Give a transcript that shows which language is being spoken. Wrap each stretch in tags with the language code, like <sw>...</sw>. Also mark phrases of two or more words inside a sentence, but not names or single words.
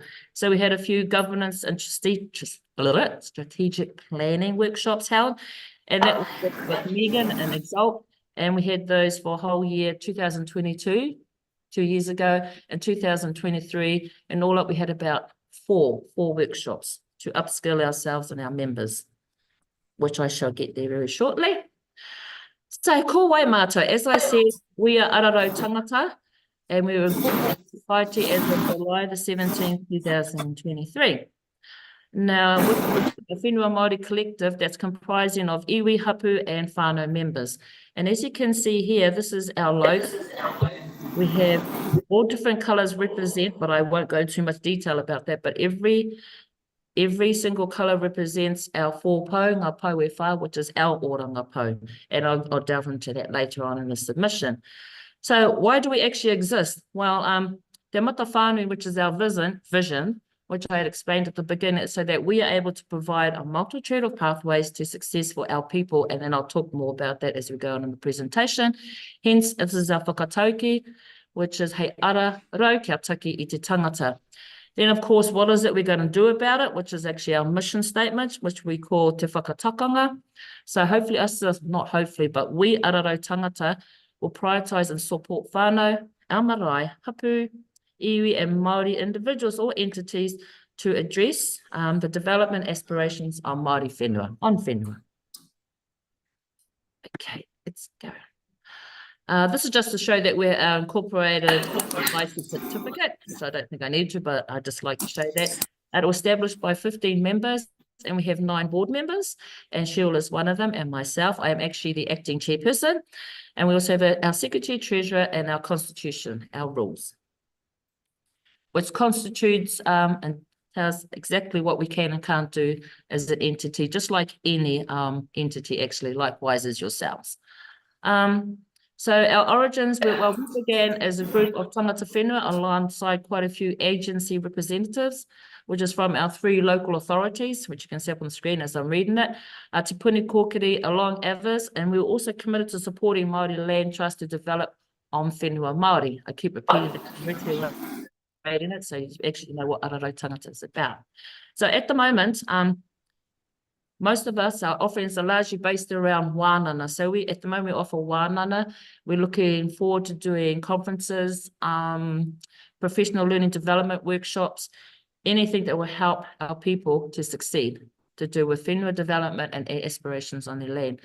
<en>So we had a few governance and strategic planning workshops held, and that was with Megan and Exalt, and we had those for whole year 2022. 2 years ago, and 2023, and all up we had about four workshops to upskill ourselves and our members, which I shall get there very shortly. So,</en> <mi>ko wai mātou,</mi> <en>as I said, we are Araro Tangata, and we were incorporated in society as of July the 17th, 2023. Now, with the Whenua Māori Collective, that's comprising of iwi, hapu, and whānau members. And as you can see here, this is our logo. We have all different colours represent, but I won't go into too much detail about that, but every single colour represents our 4 pou,</en> <mi>ngā pou e whā,</mi> <en>which is our</en> <mi>oranga pou.</mi> <en>And I'll delve into that later on in the submission. So why do we actually exist? Well, Te Mata Whānui, which is our vision, which I had explained at the beginning, so that we are able to provide a multitude of pathways to success for our people. And then I'll talk more about that as we go on in the presentation. Hence, this is our whakatauki, which is</en> <mi>hei ara rau kia taki i te tangata.</mi> <en>Then, of course, what is it we're going to do about it, which is actually our mission statement, which we call</en> <mi>te whakatakanga.</mi> <en>So hopefully, not hopefully, but we Araro Tangata will prioritise and support whānau, our marae,</en> <mi>hapu, iwi</mi> <en>and Māori individuals or entities to address the development aspirations of</en> <mi>Māori whenua,</mi> <en>on whenua. Okay, let's go. This is just to show that we're incorporated license certificate, so I don't think I need to, but I just like to show that. It was established by 15 members, and we have 9 board members, and Cheryl is one of them, and myself. I am actually the acting chairperson, and we also have our secretary, treasurer, and our constitution, our rules, which constitutes and tells exactly what we can and can't do as an entity, just like any entity actually, likewise as yourselves. So our origins, we began as a group of</en> <mi>tangata whenua</mi> <en>alongside quite a few agency representatives, which is from our 3 local authorities, which you can see up on the screen as I'm reading it, Te Puni Kōkiri, along others, and we were also committed to supporting Māori Land Trust to develop on</en> <mi>whenua Māori.</mi> <en>I keep repeating it in it, so you actually know what Araro Tangata is about. So at the moment, most of us, our offerings are largely based around wānana. So at the moment we offer wānana. We're looking forward to doing conferences, professional learning development workshops, anything that will help our people to succeed, to do with whenua development and aspirations on their land.</en>